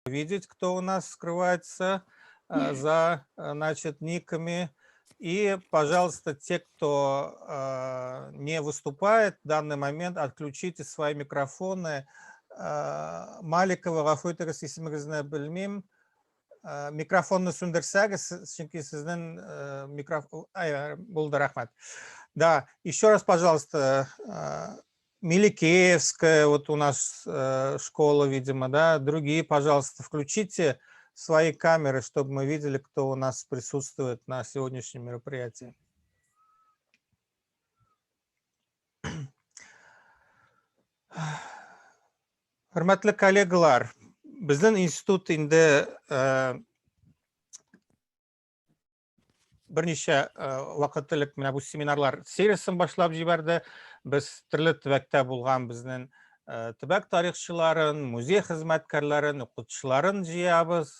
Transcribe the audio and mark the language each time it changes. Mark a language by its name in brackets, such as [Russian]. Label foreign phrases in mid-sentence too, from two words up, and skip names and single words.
[Russian] видеть, кто у нас скрывается за, значит, никами. И, пожалуйста, те, кто не выступает в данный момент, отключите свои микрофоны. [Tatar] Маликова Гафуйтарас исемегезне белмим. Микрофонны сүндерсәгез, чөнки сезнең микрофон... Булды, рахмәт. [Russian] Да, еще раз, пожалуйста, Миликеевская, вот у нас школа, видимо, да, другие, пожалуйста, включите свои камеры, чтобы мы видели, кто у нас присутствует на сегодняшнем мероприятии. [Tatar] Hörmәтле коллегалар, безнең институт инде берничә вакыт элек менә бу семинарлар сериясын башлап җибәрде. Без төрле төбәктә булган безнең төбәк тарихчыларын, музей хезмәткәрләрен, укытучыларын җыябыз.